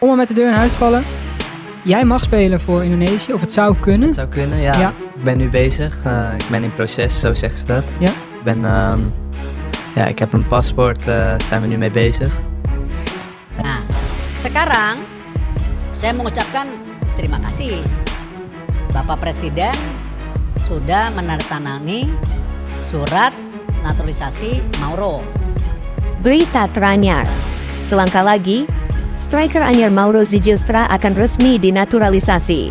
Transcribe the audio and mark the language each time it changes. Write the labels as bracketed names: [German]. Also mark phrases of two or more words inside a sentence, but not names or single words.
[Dutch] Om maar met de deur in huis te vallen. Jij mag spelen voor Indonesië, of het zou kunnen. Het zou kunnen, ja. Ja. Ik ben nu bezig. Ik ben in proces, zo zeggen ze dat. Ja. Ik heb een paspoort, zijn we nu mee bezig. [Indonesian] Nah, sekarang saya mengucapkan terima kasih. Bapak Presiden sudah menandatangani surat naturalisasi Mauro. Berita teranyar. Selangkah lagi, striker anyar Mauro Zylstra akan resmi dinaturalisasi.